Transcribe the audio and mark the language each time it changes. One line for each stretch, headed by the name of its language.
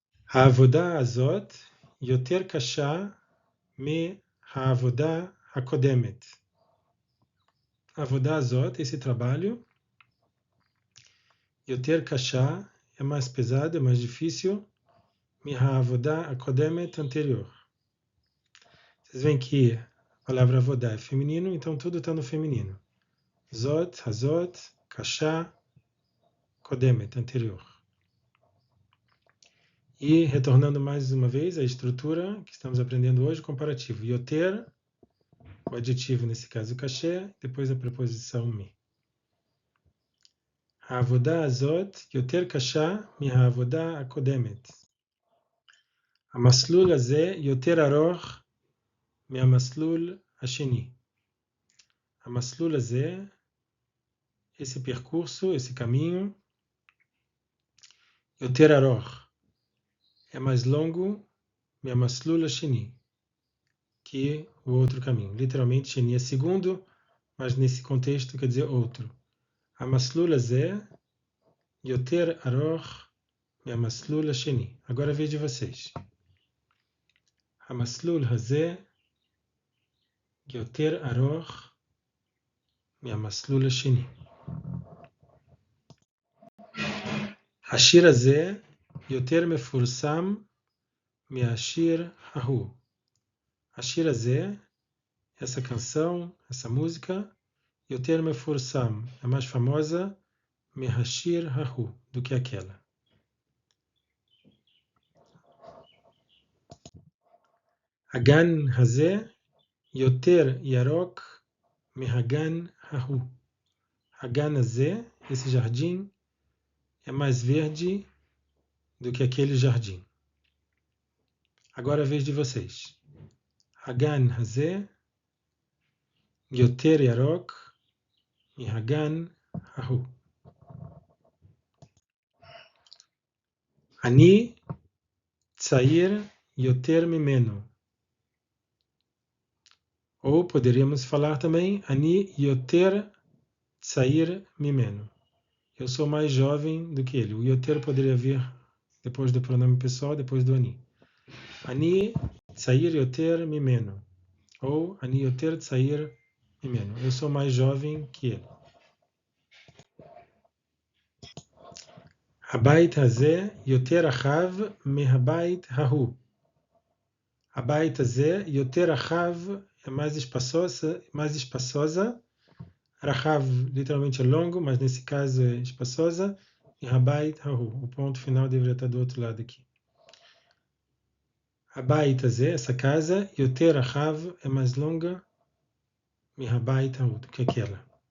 Hebrew: העבודה הזאת יותר קשה מהעבודה הקודמת. העבודה הזאת,
Portuguese: esse trabalho,
Hebrew: יותר קשה,
Portuguese: é mais pesado, é mais difícil,
Hebrew: מהעבודה הקודמת
Portuguese: anterior. Vocês veem que a palavra עבודה é feminino, então tudo está no feminino.
Hebrew: זאת, הזאת, קשה, קודמת, anterior.
Portuguese: E, retornando mais uma vez à estrutura que estamos aprendendo hoje, comparativo. Yoter, o adjetivo, nesse caso, cachê, depois a preposição mi.
Hebrew: העבודה הזאת יותר קשה מהעבודה הקודמת. המסלול הזה יותר ארוך מהמסלול השני. המסלול הזה,
Portuguese: esse percurso, esse caminho,
Hebrew: יותר ארוך.
Portuguese: É mais longo, מהמסלול השני, que o outro caminho. Literalmente, sheni é segundo, mas nesse contexto quer dizer outro.
Hebrew: המסלול הזה יותר ארוך מהמסלול השני.
Portuguese: Agora a vez de vocês.
Hebrew: המסלול הזה יותר ארוך מהמסלול השני. השיר הזה יותר מפורסם מהשיר ההוא. השיר הזה,
Portuguese: essa canção, essa música,
Hebrew: יותר מפורסם,
Portuguese: é mais famosa,
Hebrew: מהשיר ההוא,
Portuguese: do que aquela.
Hebrew: הגן הזה יותר ירוק מהגן ההוא.
Portuguese: הגן הזה, esse jardim, é mais verde do que aquele jardim. Agora a vez de vocês.
Hebrew: הגן הזה יותר ירוק מהגן ההוא. אני צעיר יותר ממנו.
Portuguese: Ou poderíamos falar também,
Hebrew: אני יותר צעיר ממנו.
Portuguese: Eu sou mais jovem do que ele. O יותר poderia vir depois do pronome pessoal, depois do אני.
Hebrew: אני צעיר יותר ממנו. Ou אני יותר צעיר ממנו.
Portuguese: Eu sou mais jovem que ele.
Hebrew: הבית הזה יותר רחב מהבית ההוא. הבית הזה יותר רחב
Portuguese: é mais espaçosa. Rahav literalmente é longo, mas nesse caso é espaçosa. E Habayit Hahu, o ponto final deveria estar do outro lado aqui.
Hebrew: Habayit Hazeh,
Portuguese: essa casa,
Hebrew: Yoter Rahav
Portuguese: é mais longa
Hebrew: Mi Habayit Hahu,
Portuguese: do que aquela.